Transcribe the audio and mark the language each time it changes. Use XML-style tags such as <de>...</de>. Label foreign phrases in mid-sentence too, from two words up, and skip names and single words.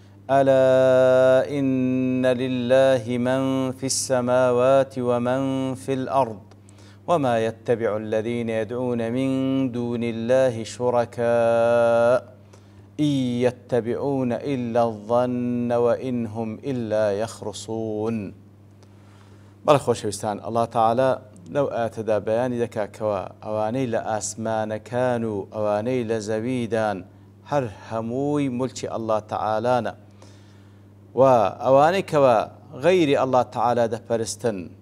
<ar>ألا إن لله من في السماوات ومن في الأرض وما يتبع الذين يدعون من دون الله شركاء إن يتبعون إلا الظن وإن هم إلا يخرصون.</ar> <ckb>بەڵێ خۆشەویستان، الله تعالى لەو ئاتەدا بەیانی دەکا کەوا ئەوانەی لە ئاسمانەکان و ئەوانەی لە زەویدان هەر هەمووی مولکی الله تعالانە و ئەوانەی کەوا غەیری الله تعالى دەپەرستن</ckb>